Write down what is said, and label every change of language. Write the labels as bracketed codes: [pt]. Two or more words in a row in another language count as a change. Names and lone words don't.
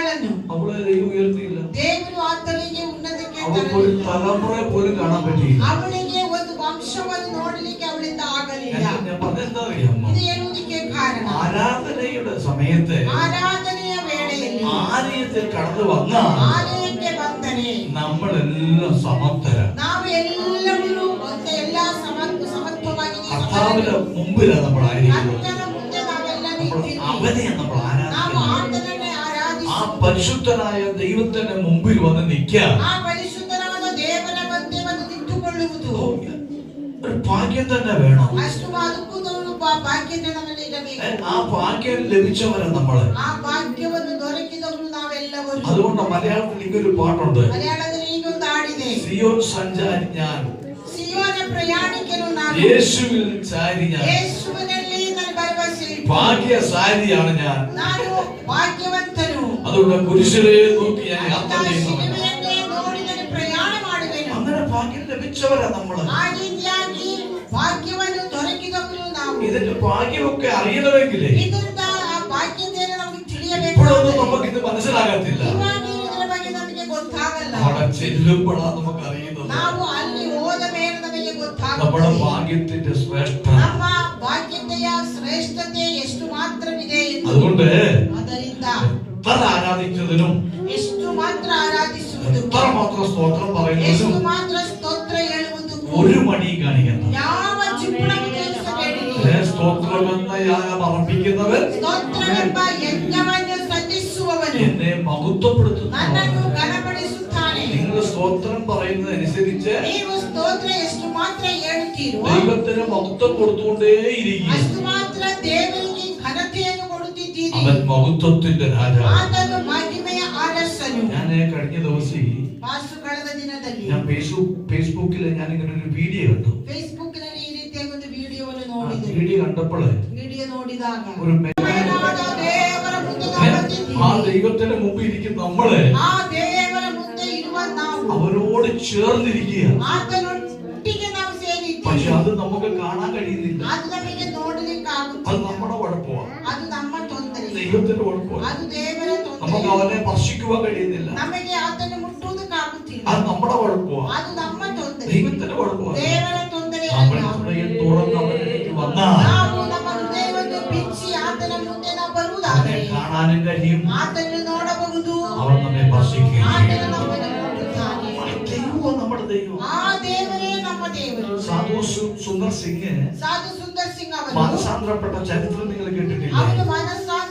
[kn] ತಳ್ಳನ್ನು [ml] അവളെ ദൈവ ഉയർത്തില്ല. [kn] ದೇವರು ಆತನಿಗೆ ಉನ್ನತಕ್ಕೆ [ml] അവള് തലമുറ പോലും കാണാൻ പറ്റിയില്ല. [kn] ಅವಳಿಗೆ ಒಂದು ವಂಶವನ್ನು ನೋಡಲಿಕ್ಕೆ ಅವಳಿಂದ ಆಗಲಿಲ್ಲ. [ml] ഞാൻ പറഞ്ഞെന്താ അറിയാമോ? [kn] ಇದು ಹೇಳುವುದಕ್ಕೆ ಕಾರಣ [ml] ആരാധനയുടെ സമയത്ത് [kn] ಆರಾಧನೆಯ ವೇಳೆಯಲ್ಲಿ [ml] ആലയത്തിൽ കടന്നു വന്ന [kn] ಆಲಯಕ್ಕೆ ಬಂದರೆ [ml] നമ്മളെല്ലാം സമർത്ഥര. [kn] ನಾವೆಲ್ಲರೂ ಎಲ್ಲ ಸಮತ್ವವಾಗಿ [ml] കർത്താവിന്റെ മുമ്പിലാണ് നമ്മൾ ആയിരിക്കുന്നത്. [kn] ಕರ್ತನ ಮುಂದೆ ನಾವೆಲ್ಲ [ml] അവനെയാണ് നമ്മൾ [kn] ನಾವು [ml] ആരാധിക്കുന്നത്. [kn] ಆತನನ್ನೇ ಆರಾಧಿಸಿ [ml] ആ പരിശുദ്ധനായ ദൈവത്തിന്റെ മുമ്പിൽ വന്ന് നിൽക്കാൻ [kn] ಆ ಪರಿಶುದ್ಧನಾದ ದೇವರ ಮಧ್ಯೆ ಬಂದು ನಿಂತುಕೊಳ್ಳುವುದು [ml] ഒരു ഭാഗ്യം തന്നെ വേണം. [kn] ಅಷ್ಟು ಅದಕ್ಕೂ ಭಾಗ್ಯತೆ ನಮ್ಮಲ್ಲಿ ಇರಬೇಕು. [ml] ആ ഭാഗ്യം ലഭിച്ചവരെ നമ്മള്. [kn] ಆ ಭಾಗ್ಯವನ್ನು ದೊರಕಿದವರು ನಾವೆಲ್ಲವರು. [ml] അതുകൊണ്ട് മലയാളത്തിൽ ഇങ്ങനൊരു പാട്ടുണ്ട്. [kn] മലയാളത്തിൽ ಈಗೊಂದು ಹಾಡಿದೆ. [ml] സിയോൻ സഞ്ചാരി ഞാൻ, [kn] ಸಿಯೋನ ಪ್ರಯಾಣಿಕನು ನಾನು, [ml] യേശുവിൽ ചാരി ഞാൻ, [kn] ಯೇಸುವಿನಲ್ಲಿ ನನ್ನ ಭರವಸೆ ಇಟ್ಟು [ml] ഭാഗ്യശാലിയാണ് ഞാൻ. [kn] ನಾನು ಭಾಗ್ಯವಂತನು. [ml] അതുകൊണ്ട് കുരിശിനെ നോക്കി ഞാൻ യാത്ര ചെയ്യുന്നു. [kn] ಶಿಲುಬೆಯನ್ನೇ ನೋಡಿ ನಾನು ಪ್ರಯಾಣ ಮಾಡುವೆನು. [ml] അങ്ങനെ ഭാഗ്യം ലഭിച്ചവരാ നമ്മള്. [kn] ಆ ರೀತಿಯಾಗಿ ಭಾಗ್ಯವನ್ನು ದೊರಕಿದವರು ನಾವು. [ml] ഇതിന്റെ ഭാഗ്യമൊക്കെ അറിയണമെങ്കിലേ [kn] ಇದರಿಂದ ಆ ಭಾಗ್ಯತೆಯನ್ನು ನಮಗೆ ತಿಳಿಯಬೇಕು. [ml] ഇപ്പോഴൊന്നും നമുക്ക് ഇത് മനസ്സിലാകത്തില്ല. [kn] ಇವಾಗ ಇದರ ಬಗ್ಗೆ ನಮಗೆ ಗೊತ್ತಾಗಲ್ಲ. [ml] അവിടെ ചെല്ലുമ്പോഴാണ് നമുക്ക് അറിയുന്നത് [kn] ನಾವು ಅಲ್ಲಿ ಹೋದ ಮೇಲೆ ನಮಗೆ ಗೊತ್ತಾಗುತ್ತೆ [ml] നമ്മുടെ ഭാഗ്യത്തിന്റെ ശ്രേഷ്ഠ. [kn] ನಮ್ಮ ಭಾಗ್ಯತೆಯ ಶ್ರೇಷ್ಠತೆ ಎಷ್ಟು ಮಾತ್ರವಿದೆ ಎಂದು. [ml] അതുകൊണ്ട് [kn] ಅದರಿಂದ [ml] എത്ര ആരാധിക്കുന്നതിനും [kn] ಎಷ್ಟು ಮಾತ್ರ ಆರಾಧಿಸುವುದು, [ml] എത്ര മാത്രം സ്തോത്രം പറയുന്നതിനും [kn] ಎಷ್ಟು ಮಾತ್ರ ಸ್ತೋತ್ರ ಹೇಳುವುದು [ml] ഒരു മടി കാണിക്കണം. [kn] ಯಾವ ಜಿಪುಣವು ತೋರಿಸಬೇಡಿರಿ. [ml] സ്തോത്രമെന്ന യാഗം അർപ്പിക്കുന്നവൻ [kn] ಸ್ತೋತ್ರವೆಂಬ ಯಜ್ಞವನ್ನು ಸಲ್ಲಿಸುವವನು [ml] എന്നെ മഹത്വപ്പെടുത്തുന്നു. [kn] ನನ್ನನ್ನು ಘನಪಡಿಸುತ್ತಾನೆ. [ml] നിങ്ങൾ സ്തോത്രം പറയുന്നതനുസരിച്ച് [kn] ನೀವು ಸ್ತೋತ್ರ ಎಷ್ಟು ಮಾತ್ರ ಹೇಳುತ್ತೀರೋ [ml] ദൈവത്തിന് മഹത്വം കൊടുത്തുകൊണ്ടേയിരിക്കും. [kn] ಅಷ್ಟು ಮಾತ್ರ ದೇವರಿಗೆ ಘನತೆಯನ್ನು ಕೊಡುತ್ತಿದ್ದೀರಿ. [ml] അവൻ മഹത്വത്തിന്റെ രാജാവ്. [kn] ಆತನು ಮಹಿಮೆಯ ಅರಸನು. [ml] ഞാൻ കഴിഞ്ഞ ദിവസം [kn] ಪಾಸ್ಟರ್ ಕಳೆದ ದಿನದಲ್ಲಿ [ml] ഞാൻ ഫേസ്ബുക്കിൽ ഞാൻ ഇങ്ങനെ ഒരു വീഡിയോ കണ്ടു. [kn] ಫೇಸ್ಬುಕ್ನಲ್ಲಿ ಈ ರೀತಿಯ ಒಂದು ವಿಡಿಯೋವನ್ನು ನೋಡಿದೆ. [ml] വീഡിയോ കണ്ടപ്പോൾ [kn] ವಿಡಿಯೋ ನೋಡಿದಾಗ [ml] ഒരു [kn] ದೇವರ ಮುಂದೆ ನಾವು ಬಂದಿದ್ದೀವಿ. [ml] ആ ദൈവത്തിന്റെ മുമ്പിൽ ഇരിക്കുന്ന നമ്മള് [kn] ಆ ದೇವರ ಮುಂದೆ ಇರುವ ನಾವು [ml] അവരോട് ചേർന്നിരിക്കുക. [kn] ಆತನೊಟ್ಟಿಗೆ ನಾವು ಸೇರಿದ್ದೀವಿ. [ml] പക്ഷെ അത് നമുക്ക് കാണാൻ കഴിയുന്നില്ല. [kn] ಅದು ನಮಗೆ ನೋಡಲಿಕ್ಕೆ [ml] അത് [kn] ಆಗುತ್ತಿಲ್ಲ. [ml] നമ്മുടെ കുഴപ്പമാണ്. [kn] ಅದು ನಮ್ಮ ತೊಂದರೆ. [ml] ദൈവത്തിന്റെ കുഴപ്പമാണ്. [kn] ಅದು ದೇವರ [ml] നമുക്ക് [kn] ತೊಂದರೆ. [ml] അവനെ സ്പർശിക്കുവാൻ കഴിയുന്നില്ല. [kn] ನಮಗೆ ಆತನ ಮುಟ್ಟುವುದಕ್ಕಾಗುತ್ತಿಲ್ಲ. [ml] അത് നമ്മുടെ കുഴപ്പമാണ്. [kn] ಅದು ನಮ್ಮ ತೊಂದರೆ. [ml] ദൈവത്തിന്റെ കുഴപ്പമാണ്. [kn] ದೇವರ ತೊಂದರೆ [ml] നമ്മൾ [kn] ಅಲ್ಲ. [ml] ഹൃദയം തുറന്ന് അവനിലേക്ക് വന്നാൽ [kn] ನಾವು ನಮ್ಮ ಹೃದಯವನ್ನು ಬಿಚ್ಚಿ ಆತನ ಮುಂದೆ ನಾವು ಬರುವುದಾದರೆ [ml] അവനെ കാണാനും കഴിയും. [kn] ಆತನ್ನು ನೋಡಬಹುದು. [ml] അവൻ നമ്മെ സ്പർശിക്കുകയും [kn] ಆತನು [ml] ചെയ്യും. [kn] ನಮ್ಮನ್ನು ನೋಡುತ್ತಾನೆ. [ml] ദൈവം നമ്മുടെ ദൈവം. [kn] ಆ ದೇವರೇ ನಮ್ಮ ದೇವರು. [ml] സാധു സുന്ദർ സിംഗ് [kn] ಸಾಧು ಸುಂದರ್ ಸಿಂಗ್ ಅವರು [ml] മനസാന്തരപ്പെട്ട ചരിത്രം നിങ്ങൾ കേട്ടിട്ടില്ലേ? [kn] ಅವನು ಮನಸ್ಸು